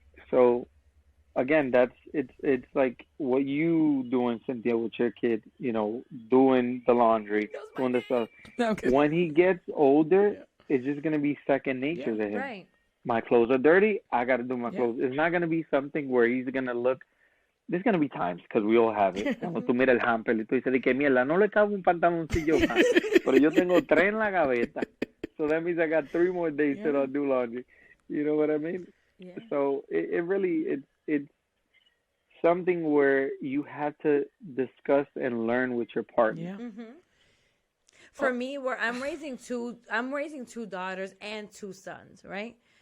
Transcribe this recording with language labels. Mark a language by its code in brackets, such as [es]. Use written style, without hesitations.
[en] So, again, it's like what you doing, Cynthia, with your kid. Doing the laundry, doing the stuff. Okay. When he gets older, it's just gonna be second nature to him. Right. My clothes are dirty. I got to do my clothes. It's not going to be something where he's going to look. There's going to be times, because we all have it. [es] Cuando tú miras el hamper y tú dices, de que mierda, no le cabe un pantaloncillo más. Pero yo tengo 3 en la gaveta. [en] So that means I got 3 more days till I do laundry. You know what I mean? Yeah. So it really, it's something where you have to discuss and learn with your partner. Yeah. For me, where I'm raising two daughters and 2 sons, right?